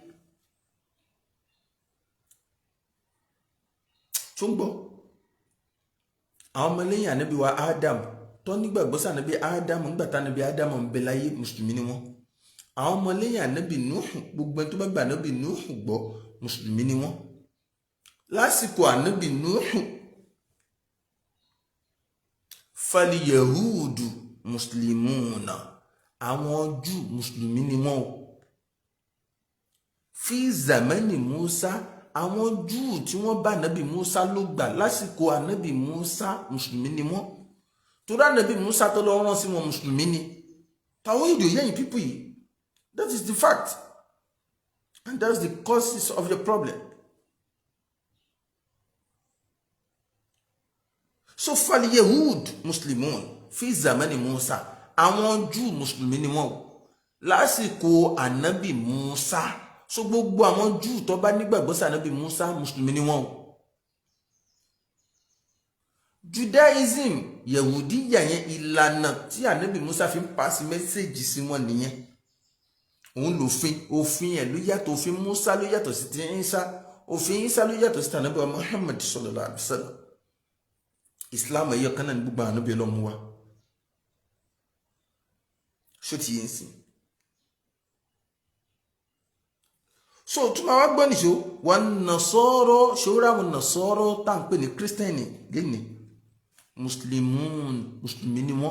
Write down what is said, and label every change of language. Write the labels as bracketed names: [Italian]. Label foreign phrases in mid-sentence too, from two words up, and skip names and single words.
[Yoruba] tó ń gbọ́ àwọn ọmọlẹ́yìn ànábì wa Adam tó nígbàgbọ́ sí ànábì Adam nígbà tá ànábì Adam ń bẹ láyé mùsùlùmí ni wọ́n. àwọn ọmọlẹ́yìn ànábì Nuhu gbogbo ẹni tó bá gba ànábì Nuhu gbọ́ mùsùlùmí ni wọ́n. lásìkò ànábì Nuhu [Arabic] فاليهود مسلمون [Yoruba] àwọn Júù mùsùlùmí ni wọ́n o. [Arabic] في زمن موسى [Yoruba] àwọn Júù tí wọ́n bá ànábì Musa ló gbà lásìkò ànábì Musa mùsùlùmí ni wọ́n. torí ànábì Musa tó lọ rán sí wọn mùsùlùmí ni. táwọn èdè yẹn people yìí, [English] that is the fact and that's the causes of the problem. [Yoruba] so [Arabic] فاليهود مسلمون في زمن موسى [Yoruba] àwọn Júù mùsùlùmí ni wọ́n lásìkò ànábì Musa. so gbogbo àwọn Júù tó bá nígbàgbọ́ sí ànábì Musa mùsùlùmí ni wọ́n. Judaism Yahudiya yẹn ìlànà tí ànábì Musa fi ń paasi mẹ́sẹ̀gì sí wọn nìyẹn. òun lòfin òfin ẹ̀ ló yàtọ̀, òfin Musa ló yàtọ̀ sí ti Isa, òfin Isa ló yàtọ̀ sí ti ànábì Muhammad sallallahu alaihi wasallam. Islam ẹ̀yọ kan náà ní gbogbo ànábì ọlọ́mú wa. ṣó ti yẹn sìn. so tún máa wá gbọ́ nìṣó wà nasọ́rọ́ ṣòro àwọn nasọ́rọ́ tá à ń pè ní kírísítẹ́nì lẹ́nìí mùsùlùmí ni wọ́n.